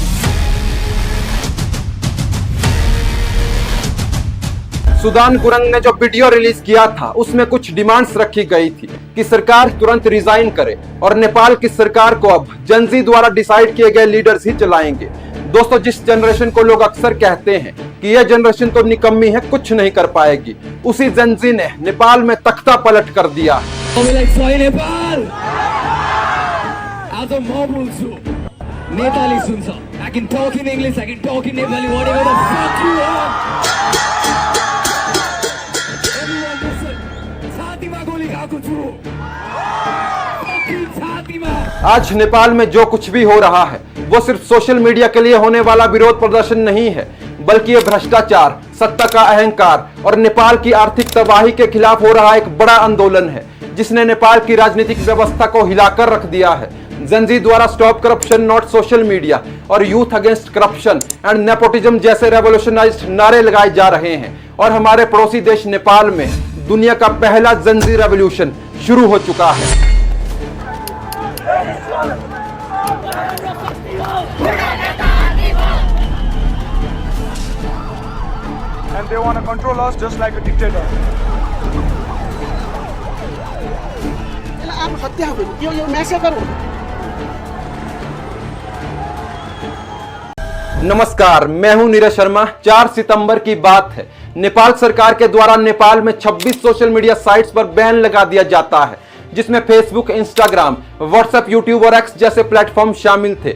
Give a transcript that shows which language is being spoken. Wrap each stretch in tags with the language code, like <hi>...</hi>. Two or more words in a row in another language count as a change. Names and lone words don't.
<hi>सुदान गुरंग ने जो वीडियो रिलीज किया था उसमें कुछ डिमांड्स रखी गई थी कि सरकार तुरंत रिजाइन करे और नेपाल की सरकार को अब जनजी द्वारा डिसाइड किए गए लीडर्स ही चलाएंगे। दोस्तों, जिस जनरेशन को लोग अक्सर कहते हैं कि यह जनरेशन तो निकम्मी है, कुछ नहीं कर पाएगी, उसी जनजी ने नेपाल में तख्ता पलट कर दिया।</hi> <ne>नेपाली सुन्छ।</ne> <en>I can talk in English, I can talk in Nepali, whatever the fuck you want. Everyone listen.</en> <ne>छातीमा गोली खाएको छु। छातीमा।</ne> <hi>आज नेपाल में जो कुछ भी हो रहा है वो सिर्फ</hi> <en>social media</en> <hi>के लिए होने वाला विरोध प्रदर्शन नहीं है, बल्कि ये भ्रष्टाचार, सत्ता का अहंकार और नेपाल की आर्थिक तबाही के खिलाफ हो रहा एक बड़ा आंदोलन है, जिसने नेपाल की राजनीतिक व्यवस्था को हिलाकर रख दिया है। जनजी द्वारा</hi> <en>stop corruption not social media</en> <hi>और</hi> <en>youth against corruption and nepotism</en> <hi>जैसे रेवोल्यूशनाइज्ड नारे लगाए जा रहे हैं और हमारे पड़ोसी देश नेपाल में दुनिया का पहला</hi> <en>Gen Z revolution</en> <hi>शुरू हो चुका है।</hi> <en>And they want to control us just like a dictator.</en> <ne>आप हत्या हो, यो मैसेकर हो।</ne> <hi>नमस्कार, मैं हूं नीरज शर्मा। 4 सितंबर की बात है। नेपाल सरकार के द्वारा नेपाल में 26</hi> <en>social media sites</en> <hi>पर बैन लगा दिया जाता है, जिसमें फेसबुक, इंस्टाग्राम, व्हाट्सएप, यूट्यूब और एक्स जैसे प्लेटफॉर्म शामिल थे।</hi>